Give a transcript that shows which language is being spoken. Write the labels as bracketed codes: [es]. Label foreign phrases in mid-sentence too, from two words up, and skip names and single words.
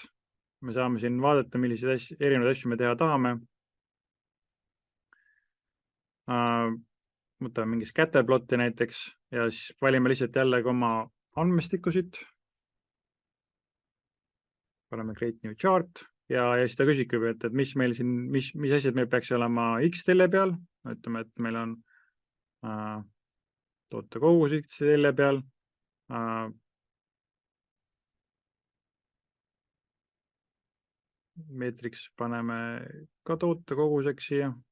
[et] Me saame siin vaadata, milliseid erinevaid asju me teha tahame. Võtame mingis käteplotti näiteks ja siis valime lihtsalt jällegi oma andmestikusid. Paneme [en] create new chart. [et] Ja siis ta küsib, et mis meil siin, mis asjad meil peaks olema X-telle peal. Ütleme, et meil on toote kogus X-telle peal. Meetriks paneme ka toote koguseks siia.